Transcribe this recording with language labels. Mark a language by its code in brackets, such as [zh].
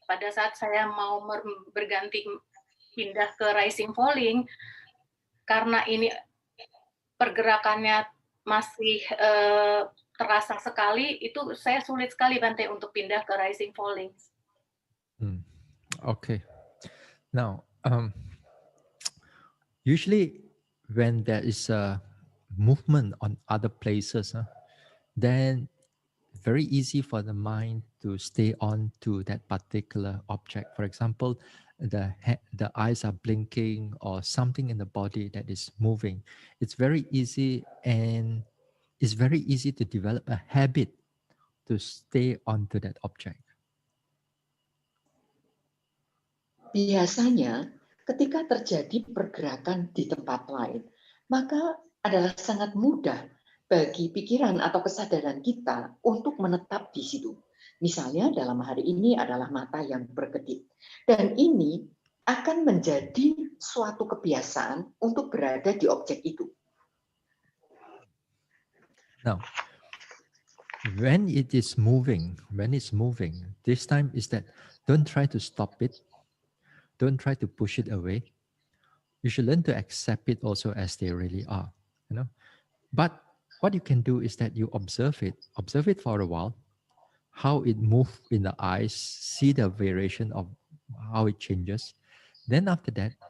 [id] Pada saat saya mau berganti pindah ke rising falling, karena ini pergerakannya masih terasa sekali, itu saya sulit sekali, Bante, untuk pindah ke rising falling. [en] Okay. Now, usually when there is a movement on other places, then very easy for the mind to stay on to that particular object. For example, the eyes are blinking or something in the body that is moving. It's very easy, and it's very easy to develop a habit to stay onto that object. [id] Biasanya ketika terjadi pergerakan di tempat lain, maka adalah sangat mudah bagi pikiran atau kesadaran kita untuk menetap di situ. Misalnya dalam hari ini adalah mata yang berkedip. Dan ini akan menjadi suatu kebiasaan untuk berada di objek itu. [en] Now, when it's moving, this time is that don't try to stop it. Don't try to push it away. You should learn to accept it also as they really are. But what you can do is that you observe it for a while, how it moves in the eyes, see the variation of how it changes. Then after that,